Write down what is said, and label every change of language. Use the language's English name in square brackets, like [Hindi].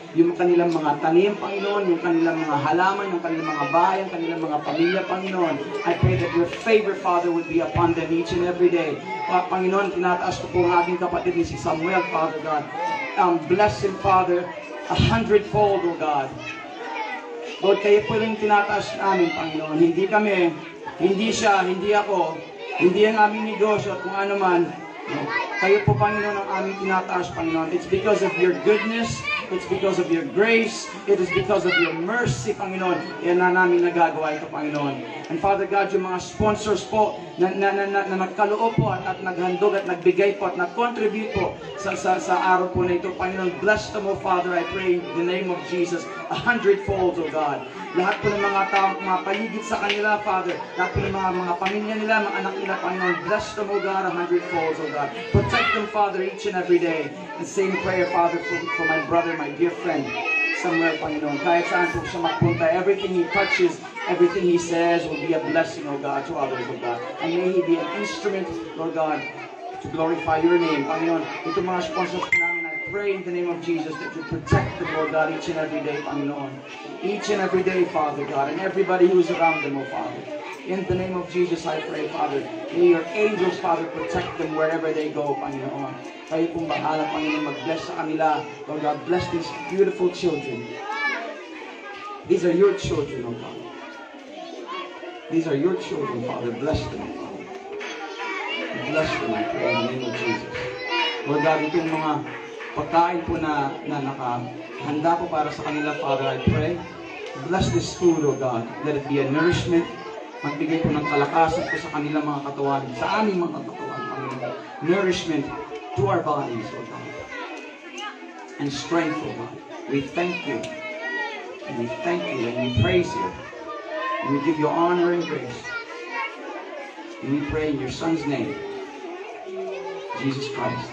[Filipino] Yung kanilang mga tanim, Panginoon, yung kanilang mga halaman, yung kanilang mga bahay, yung kanilang mga pamilya, Panginoon. [English] I pray that your favor, Father, would be upon them each and every day. [Filipino] Panginoon, tinataas ko po ang aking kapatid ni si Samuel, Father God. [English] Bless him, Father, 100-fold, oh God. [Filipino] Lord, kayo po rin tinataas namin, Panginoon. Hindi kami, hindi siya, hindi ako, hindi ang aming negosyo at kung ano man. Kayo po, Panginoon, ang aming tinataas, Panginoon. [English] It's because of your goodness, it's because of your grace, it is because of your mercy, Panginoon. [Filipino] Yan na namin nagagawa ito, Panginoon. [English] And Father God, [Filipino] yung mga sponsors po na nagkaloob po at naghandog at nagbigay po at nag-contribute po sa araw po na ito, Panginoon. [English] Bless them, O Father, I pray in the name of Jesus, 100-fold, O God. [Filipino] Lahat po ng mga taong paligid sa kanila, Father. Lahat po ng mga pamilya nila, mga anak nila, Panginoon. [English] Bless them, O God, 100-fold, O God. Protect them, Father, each and every day. And same prayer, Father, for my brother, my dear friend, Samuel, Panginoon. [Filipino] Kahit saan po siya magpunta, [English] everything he touches, everything he says will be a blessing, O God, to others, O God. And may he be an instrument, Lord God, to glorify your name, Panginoon. [Filipino] Ito mga sponsors po namin, [English] I pray in the name of Jesus that you protect them, Lord God, each and every day, Panginoon. Each and every day, Father God, and everybody who is around them, O Father. In the name of Jesus, I pray, Father, may your angels, Father, protect them wherever they go, Panginoon. [Filipino] Kayo pong bahala, Panginoon, mag-bless sa kanila. [English] Lord God, bless these beautiful children. These are your children, O God. These are your children, Father. Bless them, Father. Bless them, I pray, in the name of Jesus. [Filipino] Lord God, itong mga pagkain po na nakahanda po para sa kanila, Father, [English] I pray. Bless this food, O God. Let it be a nourishment. [Filipino] Magbigay po ng kalakasan po sa kanilang mga katawan, sa aming mga katawan, Panginoon. [English] Nourishment to our bodies, O God. And strength, O God. We thank you. And we thank you and we praise you. And we give you honor and grace. And we pray in your Son's name, Jesus Christ.